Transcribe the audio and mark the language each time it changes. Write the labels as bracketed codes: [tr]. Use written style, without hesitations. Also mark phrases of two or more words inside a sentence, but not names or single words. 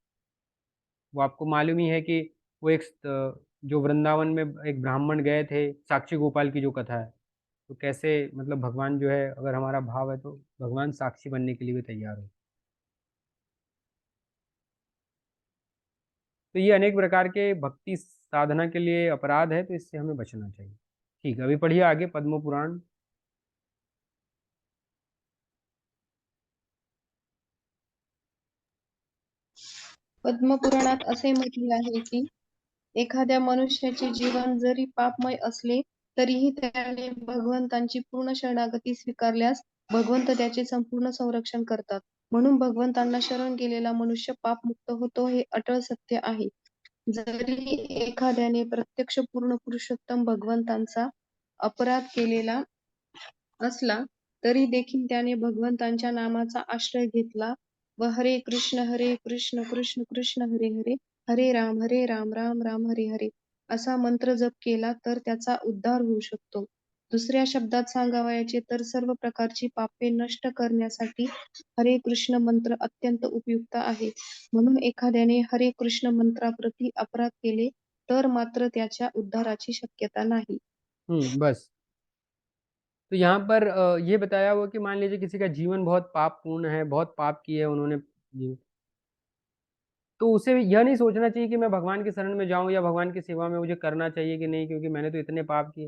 [hi] वो आपको मालूम ही है कि वो जो वृंदावन में एक ब्राह्मण गए थे, साक्षी गोपाल की जो कथा है, तो कैसे मतलब भगवान जो है, अगर हमारा भाव है तो भगवान साक्षी बनने के लिए भी तैयार हो। तो ये अनेक प्रकार के भक्ति साधना के लिए अपराध है, तो इससे हमें बचना चाहिए। ठीक है, अभी पढ़िए आगे पद्म पुराण। [mr] पद्मपुराणात असे म्हटले आहे की एखाद्या मनुष्याचे जीवन जरी पापमय असले तरीही त्याने भगवंतांची पूर्ण शरणागती स्वीकारल्यास भगवंत त्याचे संपूर्ण संरक्षण करतात. म्हणून भगवंतांना शरण गेलेला मनुष्य पापमुक्त होतो हे अटळ सत्य आहे. जरी एखाद्याने प्रत्यक्ष पूर्ण पुरुषोत्तम भगवंतांचा अपराध केलेला असला तरी देखील त्याने भगवंतांच्या नामाचा आश्रय घेतला व हरे कृष्ण कृष्ण कृष्ण हरे हरे हरे राम राम राम हरे हरे असा मंत्र जप केला तर त्याचा उद्धार होऊ शकतो. दुसऱ्या शब्दात सांगावयाचे तर सर्व प्रकारची पापे नष्ट करण्यासाठी हरे कृष्ण मंत्र अत्यंत उपयुक्त आहे. म्हणून एखाद्याने हरे कृष्ण मंत्राप्रती अपराध केले तर मात्र त्याच्या उद्धाराची शक्यता नाही. [hi] बस। तो यहाँ पर ये बताया हुआ कि मान लीजिए किसी का जीवन बहुत पापपूर्ण है, बहुत पाप किए उन्होंने, तो उसे यह नहीं सोचना चाहिए कि मैं भगवान की शरण में जाऊं या भगवान की सेवा में मुझे करना चाहिए कि नहीं, क्योंकि मैंने तो इतने पाप किए।